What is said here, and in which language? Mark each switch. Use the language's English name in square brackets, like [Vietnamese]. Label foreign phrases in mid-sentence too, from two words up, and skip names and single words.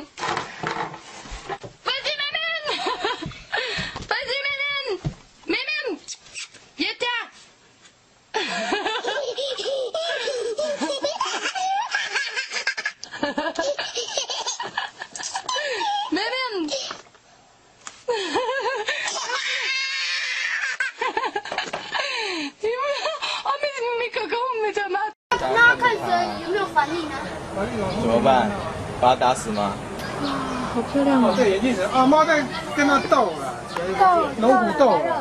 [French] Vas-y, m'amène! Vas-y, m'amène! M'amène! Viens t'en! M'amène! [Chinese] 那看着有没有反应啊？怎么办？把它打死吗？好漂亮哦！对，眼镜蛇啊，猫在跟它斗了，龙虎斗了。